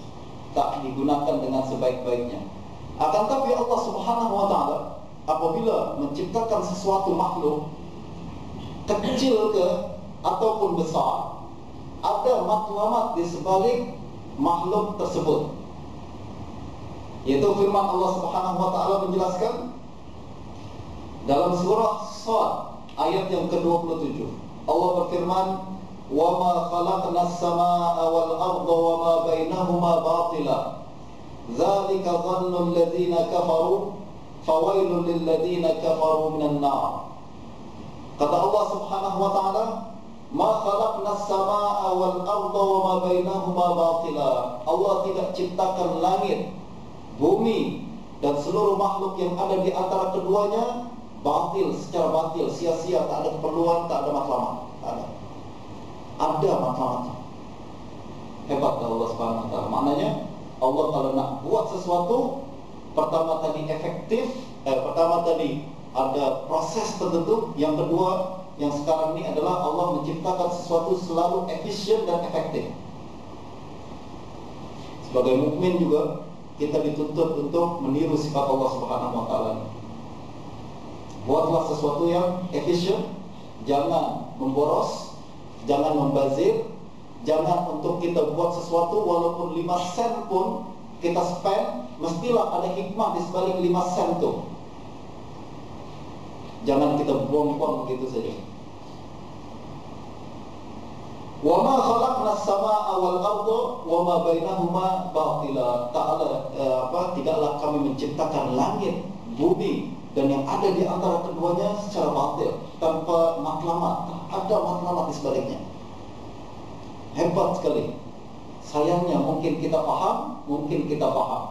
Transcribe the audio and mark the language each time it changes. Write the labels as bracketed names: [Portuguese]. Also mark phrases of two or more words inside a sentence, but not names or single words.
[Malay] Tak digunakan dengan sebaik-baiknya. Akan tapi Allah [Arabic] سبحانه وتعالى [Malay] apabila menciptakan sesuatu makhluk, kecil ke ataupun besar, ada matlamat di sebalik makhluk tersebut. Yaitu firman Allah [Arabic] سبحانه وتعالى [Malay] menjelaskan dalam surah Shad ayat yang ke-27. Allah berfirman, [Arabic] "وما خلقنا السماء والأرض وما بينهما باطلا. ذلك ظن الذين كفروا فويل للذين كفروا من النار." [Malay] Kata Allah [Arabic] سبحانه وتعالى, "ما خلقنا السماء والأرض وما بينهما باطلا." [Malay] Allah tidak ciptakan langit, bumi dan seluruh makhluk yang ada di antara keduanya batil, secara batil, sia-sia, tak ada keperluan, tak ada matlamat. Ada matlamatnya. Hebat Allah [Arabic] سبحانه وتعالى. [Malay] Maknanya Allah kalau nak buat sesuatu, pertama tadi efektif, pertama tadi ada proses tertentu, yang kedua yang sekarang ini adalah Allah menciptakan sesuatu selalu efisien dan efektif. Sebagai mukmin juga kita dituntut untuk meniru sifat Allah [Arabic] سبحانه وتعالى. [Malay] Buatlah sesuatu yang efisien, jangan memboros, jangan membazir, jangan untuk kita buat sesuatu walaupun 5 sen pun kita spend, mestilah ada hikmah di sebalik 5 sen itu. Jangan kita buang-buang begitu saja. [Arabic] وما خلقنا السماء والأرض وما بينهما باطلا. [Malay] Tidaklah kami menciptakan langit, bumi dan yang ada di antara keduanya secara batil, tanpa matlamat. Ada matlamat di sebaliknya. Hebat sekali. Sayangnya mungkin kita paham, mungkin kita paham.